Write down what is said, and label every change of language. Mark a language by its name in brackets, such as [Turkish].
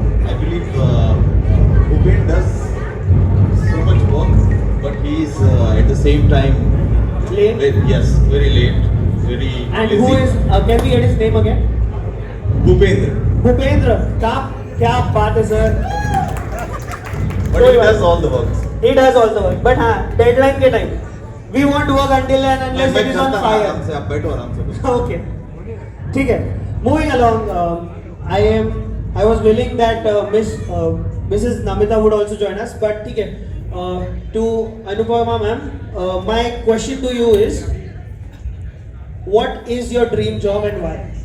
[English] I believe Bhupen does so much work, but he is at the same time late. yes, very late, very And lazy. who is can we get his name again? Bhupendra. [Hindi] Bhupendra का क्या बात है sir? [English] But he does all the work. He does all the work, but हाँ deadline के time we want to work until and unless it is on fire. [Hindi] आराम से आप बैठो आराम से. Okay, ठीक है. [English] Moving along, I was willing that Mrs. Namita would also join us, but [Hindi] ठीक है. [English] To Anupama ma'am, my question to you is, what is your dream job and why?